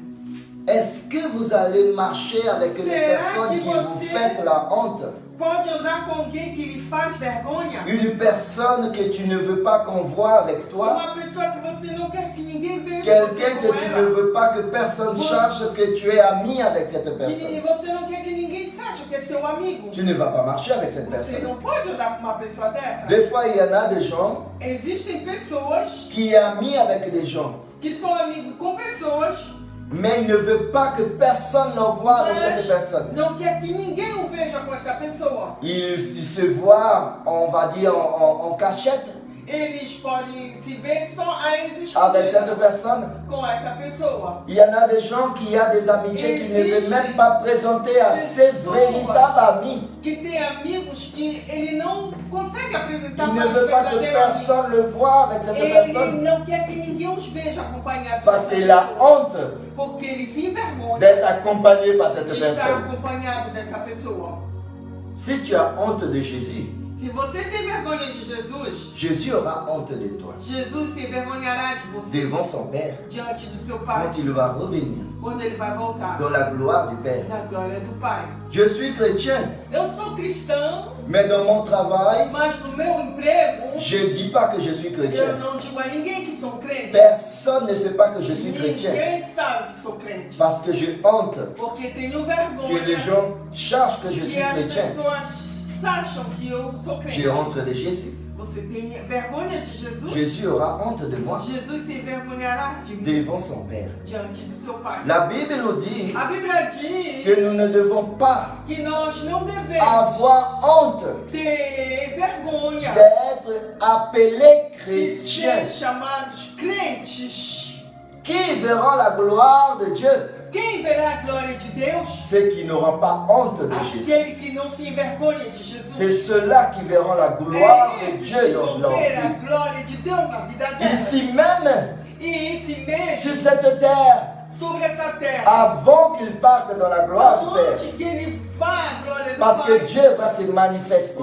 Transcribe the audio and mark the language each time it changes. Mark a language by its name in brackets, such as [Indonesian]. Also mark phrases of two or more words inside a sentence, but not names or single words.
[French] Est-ce que vous allez marcher avec une [Portuguese] Será [French] personne [Portuguese] que [French] qui vous [Portuguese] você- [French] fait la honte? [Portuguese] Pode andar com alguém que lhe faz vergonha? [French] Une personne que tu ne veux pas qu'on voit avec toi? [Portuguese] Uma pessoa que você não quer que ninguém veja [French] Quelqu'un [Portuguese] você [French] que [Portuguese] com [French] tu [Portuguese] ela. [French] ne veux pas que personne sache que tu es ami avec cette [Portuguese] E [French] personne? [Portuguese] você não quer que ninguém saiba que é seu amigo. [French] Tu ne vas pas marcher avec cette [Portuguese] Você [French] personne. [Portuguese] não pode andar com uma pessoa dessa. [French] Des fois, il y en a des gens [Portuguese] Existem pessoas [French] qui sont amis avec des gens, [Portuguese] que são amigos com pessoas, [French] mais ils ne veulent pas que personne le voit avec cette personne. [Portuguese] não quer que ninguém o veja com essa pessoa. [French] Ils se voient, on va dire, en cachette [Portuguese] Eles podem se ver só a eles [French] avec cette personne. [Portuguese] com essa pessoa. [French] Il y en a des gens qui ont des amitiés qui ne veulent même pas présenter à ses véritables amis. [Portuguese] Que tem amigos que ele não consegue apresentar [French] Il ne [Portuguese] para os [French] veut pas que [Portuguese] verdadeiros amigos. [French] personne le voie avec cette [Portuguese] Ele [French] personne [Portuguese] não quer que ninguém os veja acompanhados [French] parce [Portuguese] dessa [French] qu'il a [Portuguese] pessoa, [French] honte [Portuguese] porque ele se envergonha [French] d'être accompagné par cette [Portuguese] de estar [French] personne. [Portuguese] acompanhado dessa pessoa. [French] Si tu as honte de Jésus, [Portuguese] Se você se envergonha de Jesus, [French] Jésus aura honte de toi [Portuguese] Jesus se envergonhará de você [French] devant son Père [Portuguese] diante do seu Pai, [French] quand il va revenir [Portuguese] quando ele vai voltar [French] dans la gloire du Père. [Portuguese] na glória do Pai. [French] Je suis chrétien, [Portuguese] Eu sou cristão, [French] mais dans mon travail, [Portuguese] mas no meu emprego, [French] je ne dis pas que je suis [Portuguese] eu [French] chrétien. [Portuguese] não digo a ninguém que sou crente. [French] Personne ne sait pas que je suis chrétien [Portuguese] Ninguém sabe que sou crente. [French] parce que j'ai honte [Portuguese] Porque tenho [French] que les [Portuguese] vergonha [French] gens sachent que je [Portuguese] que [French] suis [Portuguese] as [French] chrétien. [Portuguese] pessoas acham que eu sou [French] J'ai [Portuguese] crente. [French] honte de Jésus. [Portuguese] Você tem vergonha de Jesus? [French] Jésus aura honte de moi [Portuguese] Jesus se envergonhará de mim [French] devant son Père. [Portuguese] diante do seu Pai. [French] La Bible nous dit [Portuguese] A Bíblia diz [French] que nous ne devons pas [Portuguese] que nós não devemos [French] avoir honte [Portuguese] ter vergonha [French] d'être appelés [Portuguese] de [French] chrétiens. [Portuguese] ser chamados crentes. [French] Qui verront la gloire de Dieu? [Portuguese] Quem verá a glória de Deus? [French] Ceux qui n'auront pas honte de Jésus. [Portuguese] Aquele que não se envergonha de Jesus. [French] C'est ceux-là qui verront la gloire de [Portuguese] Esses [French] Dieu [Portuguese] que [French] dans [Portuguese] vão [French] leur [Portuguese] ver a [French] vie. [Portuguese] glória de Deus na vida dela. [French] Ici même, [Portuguese] E esse mesmo, [French] sur cette terre, [Portuguese] sobre essa terra, [French] avant qu'ils partent dans la gloire du Père. [Portuguese] onde que ele vai a glória do [French] Parce que [Portuguese] Pai? [French] Dieu va se manifester